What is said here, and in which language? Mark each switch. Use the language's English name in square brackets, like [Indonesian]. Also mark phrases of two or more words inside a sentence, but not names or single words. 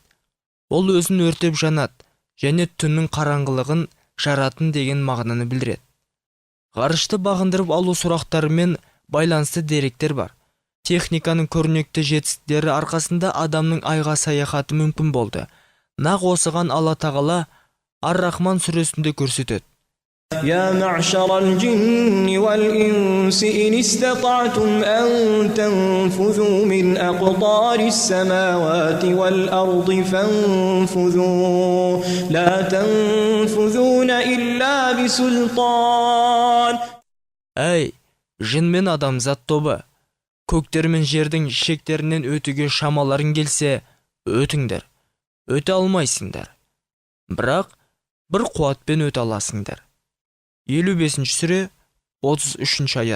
[Kazakh] Ол өзін өртеп жанады және түннің қараңғылығын жаратын деген мағынаны білдіреді. Ғарышты бағындырып алу сұрақтарымен байланысты деректер бар. Техниканың көрнекті жетістіктері арқасында адамның айға саяхаты мүмкін болды. Нақ осыған Алла тағала Ар-Рахман сүресінде көрсетеді. [Arabic] يا معشر الجن والإنس إن استطعتم أن تنفذوا من أقطار السماوات والأرض فانفذوا لا تنفذون إلا بسلطان. [Kazakh] Әй, жын мен адамзат тобы, көктер мен жердің шектерінен өтуге шамаларың келсе, өтіңдер, өте алмайсыңдар. Бірақ бір қуатпен өте аласыңдар. 55 сүре 33 аят.